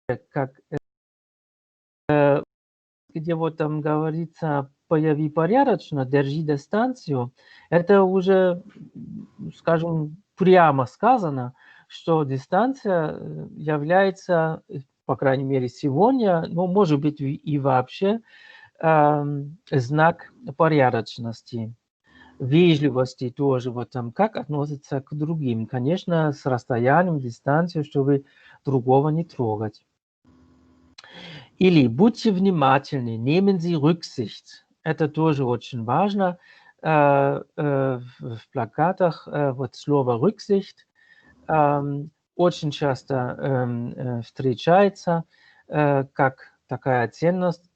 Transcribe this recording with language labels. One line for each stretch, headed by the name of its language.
Russian: Как, где вот там говорится «прояви порядочность, держи дистанцию», это уже, скажем, прямо сказано, что дистанция является, по крайней мере сегодня, но может быть и вообще, знак порядочности, вежливости тоже, вот там, как относится к другим. Конечно, с расстоянием, дистанцией, чтобы другого не трогать. Или будьте внимательны,
German: nehmen Sie Rücksicht.
Russian: Это тоже очень важно. В плакатах вот слово «Rücksicht» очень часто встречается как такая ценность.